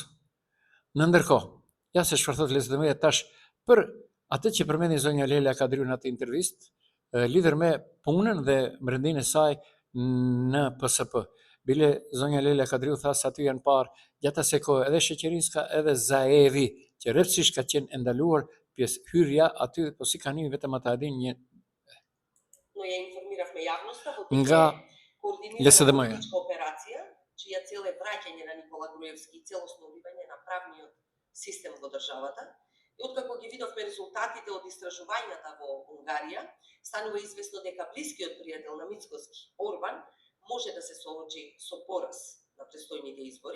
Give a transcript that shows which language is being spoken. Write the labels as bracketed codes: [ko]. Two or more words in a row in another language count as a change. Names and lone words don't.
[sq] Në ndërkohë, ja se çfarë thot Lisëdëmëja tash për atë që përmendi zonja Leila Kadriu në atë intervistë, lidher me punën dhe mbrëmdinë e saj në PSP. Bile zonja Leila Kadriu tha se aty janë parë gjatë asaj kohe edhe Sheqerinska edhe Zaevi, që rreptësisht ka qenë ndaluar pjesë hyrja aty, po si kanë vetëm ata e dinë një nga Lisëдëмëja. [mk] Операция, чија цел е враќање на Никола Груевски и целосно уливање на правниот систем во државата. И откако ги видовме резултатите од истражувањата во Унгарија, станува известно дека блискиот пријател на Мицкоски, Орбан, може да се соочи со пораз на престојните избори.